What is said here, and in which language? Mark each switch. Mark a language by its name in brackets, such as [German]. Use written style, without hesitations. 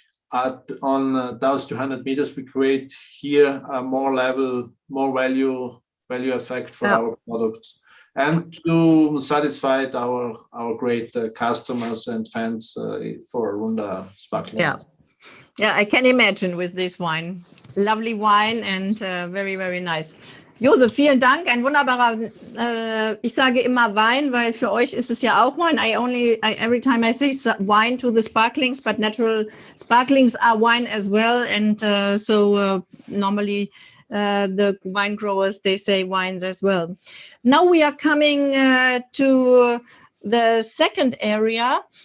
[English] On 1,200 meters, we create here a more value effect for our products, and to satisfy our great customers and fans for Arunda sparkling. Yeah, I can imagine with this wine. Lovely wine and very, very nice. [German] Josef, vielen Dank. Ein wunderbarer, ich sage immer Wein, weil für euch ist es ja auch Wein. [English] Every time I say wine to the sparklings, but natural sparklings are wine as well. And normally the wine growers, they say wines as well. Now we are coming to the second area.